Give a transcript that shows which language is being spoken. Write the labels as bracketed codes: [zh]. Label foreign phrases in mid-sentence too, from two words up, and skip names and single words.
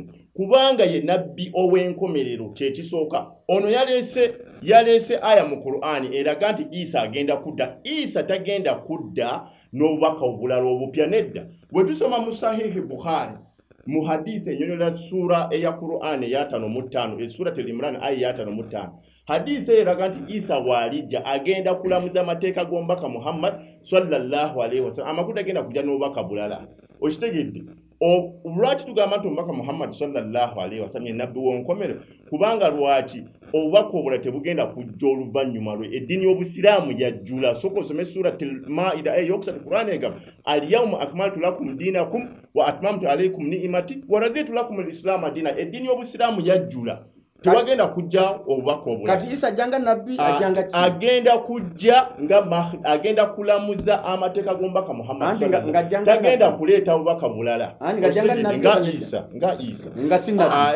[lg] Kubanga ye nabbi ow'enkomerero kyekisooka. Ono yaleese aya mu Qur'ani eraga nti Isa agenda kudda. Isa tagenda kudda n'obubaka obulala obupya nedda. Bwe tusoma mu Sahihi Bukhari mu hadithi enyonyola sura eya Qur'an eya 5:5 sura Al-Imran aya ya 5:5 hadithi eraga nti Isa bw'alijja agenda kulamuza amateeka g'omubaka Muhammad [ar] صلى الله عليه وسلم. [lg] Amakuta agenda kujja n'obubaka bulala. Okitegedde? Lwaki tugamba nti omubaka Muhammad [ar] صلى الله عليه وسلم [lg] nabbi w'enkomero? Kubanga lwaki obubaka obulala tebugenda kujja oluvannyuma lwe eddiini y'Obusiraamu yajjula. Sooka osome sura Al-Maida eyokusatu Qur'an egamba [ar] اليوم أكملت لكم دينكم وأتممت عليكم نعمتي ورضيت لكم الإسلام دينا. [lg] Eddiini y'Obusiraamu yajjula. Tewagenda kujja obubaka obulala. Kati Isa ajjanga nabbi ajjanga ki? Agenda kujja agenda kulamuza amateeka g'omubaka Muhammad. Tagenda kuleeta obubaka bulala. Nga Isa. Nga sinna.